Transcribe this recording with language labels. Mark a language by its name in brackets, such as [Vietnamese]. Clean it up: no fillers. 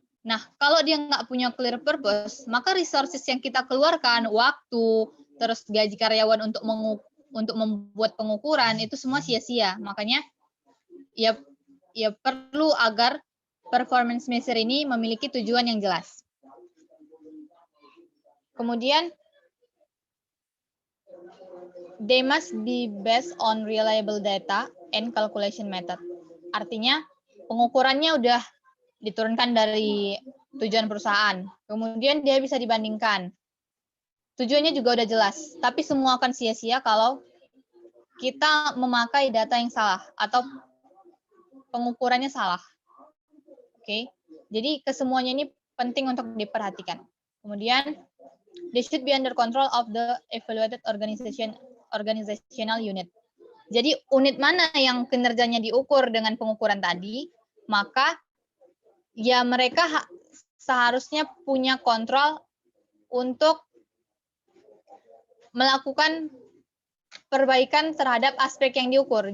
[Indonesian] Nah, kalau dia nggak punya clear purpose, maka resources yang kita keluarkan, waktu, terus gaji karyawan untuk membuat pengukuran, itu semua sia-sia. Makanya, ya perlu agar performance measure ini memiliki tujuan yang jelas. [English] Kemudian, they must be based on reliable data and calculation method. [Indonesian] Artinya, pengukurannya udah diturunkan dari tujuan perusahaan. Kemudian dia bisa dibandingkan. Tujuannya juga udah jelas, tapi semua akan sia-sia kalau kita memakai data yang salah atau pengukurannya salah. Oke. Jadi kesemuanya ini penting untuk diperhatikan. [English] Kemudian, they should be under control of the evaluated organizational unit. [Indonesian] Jadi unit mana yang kinerjanya diukur dengan pengukuran tadi, maka ya mereka seharusnya punya kontrol untuk melakukan perbaikan terhadap aspek yang diukur.